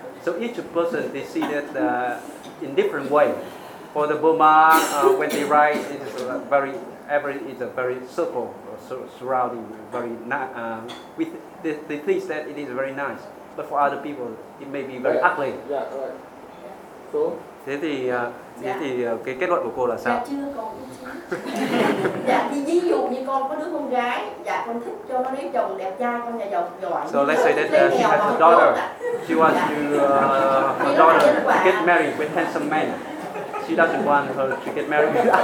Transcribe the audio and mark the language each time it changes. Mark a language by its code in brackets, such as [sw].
[en] So each person they see that in different way. For the Burma, when they write, it is a very circle surrounding, very with the things that it is very nice. But for other people, it may be very ugly. Yeah, right. So. [vi] Thế thì cái kết luận của cô là sao? Dạ chưa còn. Dạ thì ví dụ như con có đứa con gái, dạ con thích cho nó lấy chồng đẹp trai, con nhà giàu giỏi. [en] So let's say that she has a daughter. She wants to her daughter to get married with handsome man. She doesn't want her to get married.